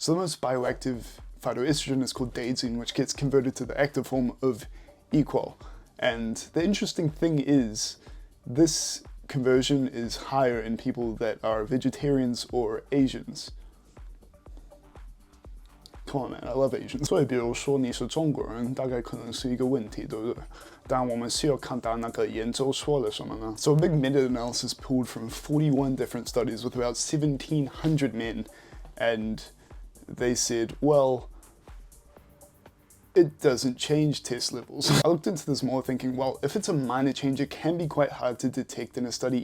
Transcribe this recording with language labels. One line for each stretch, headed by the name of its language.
English: So the most bioactive phytoestrogen is called daidzein, which gets converted to the active form of equal. And the interesting thing is, this conversion is higher in people that are vegetarians or Asians. Come on, man, I love Asians.
Chinese: 所以比如说你是中国人，大概可能是一个问题，对不对？但我们需要看到那个研究说了什么呢？
English: So a big meta-analysis pulled from 41 different studies with about 1,700 men, and they said, well, it doesn't change test levels. I looked into this more thinking, well, if it's a minor change, it can be quite hard to detect in a study.